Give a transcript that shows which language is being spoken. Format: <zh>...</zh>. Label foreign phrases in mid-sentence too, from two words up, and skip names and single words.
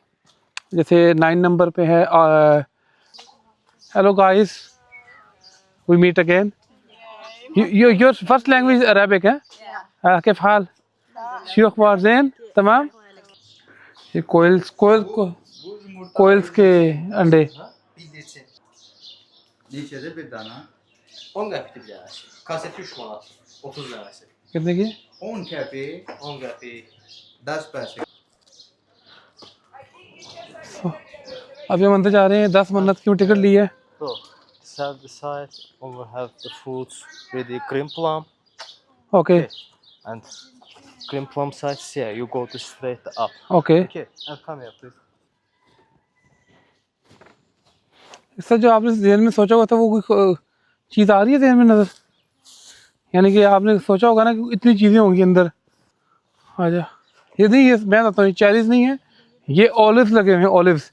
<hi>जैसे 9 नंबर पे है</hi> <en>hello guys we meet again. your first language Arabic है?</en> <ar>كيف حال؟ شو أخبار؟ زين تمام.</ar> <hi>ये कोयल्स के अंडे।</hi> <az>Liçede bir dana 10 qəpikdir bir dənəsi. Kaseti 3 manat, 30 dənəsi.</az> <hi>कितने की?</hi> <az>10 qəpik, 10 qəpik, 10 पैसे.</az> <hi>अभी हम अंदर जा रहे हैं, 10 मन्नत की टिकट ली है।</hi> <en>So, side by side, we have the fruits with the cream plum ओके and cream plum sides. Yeah, you go to straight up. ओके। Okay, and come here, please.</en> <hi>इसका जो आपने जहन में सोचा हुआ था वो कोई चीज़ आ रही है जहन में नज़र? यानी कि आपने सोचा होगा ना कि इतनी चीज़ें होंगी अंदर। आजा, ये नहीं, ये मैं बताता हूँ, चेरीज़ नहीं है, ये ऑलिव्स लगे हुए हैं, ऑलिव्स।</hi>